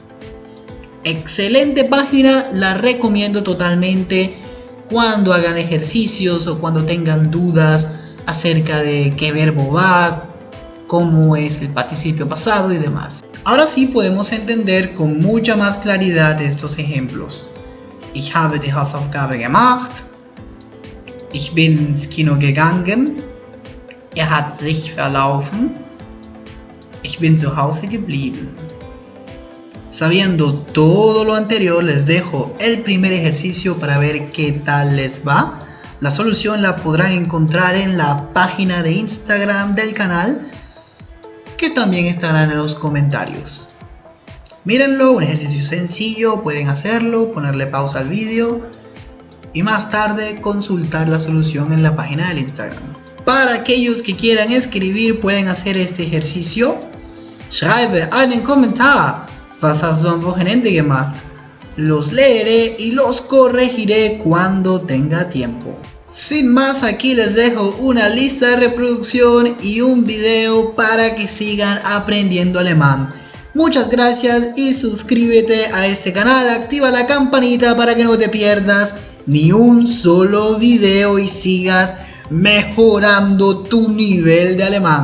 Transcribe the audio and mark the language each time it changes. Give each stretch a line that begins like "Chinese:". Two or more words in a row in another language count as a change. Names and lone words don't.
Spanish: Excelente página, la recomiendo totalmente cuando hagan ejercicios o cuando tengan dudas acerca de qué verbo va, cómo es el participio pasado y demás. Ahora sí podemos entender con mucha más claridad estos ejemplos.
German: Ich habe die Hausaufgabe gemacht. Ich bin ins Kino gegangen. Er hat sich verlaufen. Ich bin zu Hause geblieben.
Spanish: Sabiendo todo lo anterior, les dejo el primer ejercicio para ver qué tal les va. La solución la podrán encontrar en la página de Instagram del canal, que también estará en los comentarios. Mírenlo, un ejercicio sencillo, pueden hacerlo, ponerle pausa al vídeo y más tarde consultar la solución en la página del Instagram. Para aquellos que quieran escribir, pueden hacer este ejercicio.
German: Schreibe einen Kommentar. Was hast du am Wochenende gemacht?
Spanish: Los leeré y los corregiré cuando tenga tiempo. Sin más, aquí les dejo una lista de reproducción y un video para que sigan aprendiendo alemán. Muchas gracias y suscríbete a este canal, activa la campanita para que no te pierdas ni un solo video y sigas mejorando tu nivel de alemán.